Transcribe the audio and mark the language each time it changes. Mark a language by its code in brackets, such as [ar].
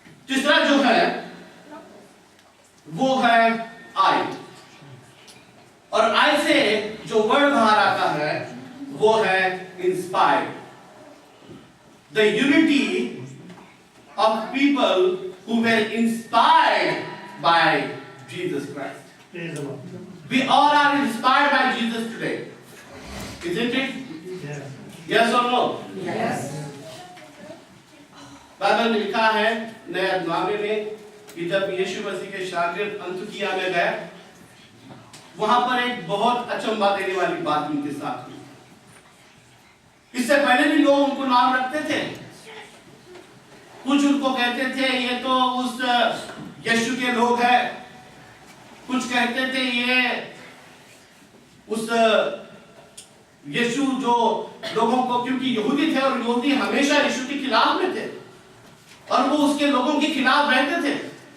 [hi] तीसरा जो है वो है आई, और आई से जो वर्ड बाहर आता है वो है inspired. [en] The unity of people who were inspired by Jesus Christ. We all are inspired by Jesus today, isn't it? Yes or no? Yes. [hi] Bible में लिखा है नए नामे में कि जब यीशु मसीह के शागिर्द अंतुकिया में गए, वहां पर एक बहुत अचंभा देने वाली बात उनके साथ हुई। इससे पहले भी लोग उनको नाम रखते थे, कुछ उनको कहते थे ये तो उस यीशु के लोग हैं, कुछ कहते थे ये उस यीशु जो लोगों को, क्योंकि यहूदी थे और यहूदी हमेशा यीशु के खिलाफ में थे और वो उसके लोगों के खिलाफ रहते थे।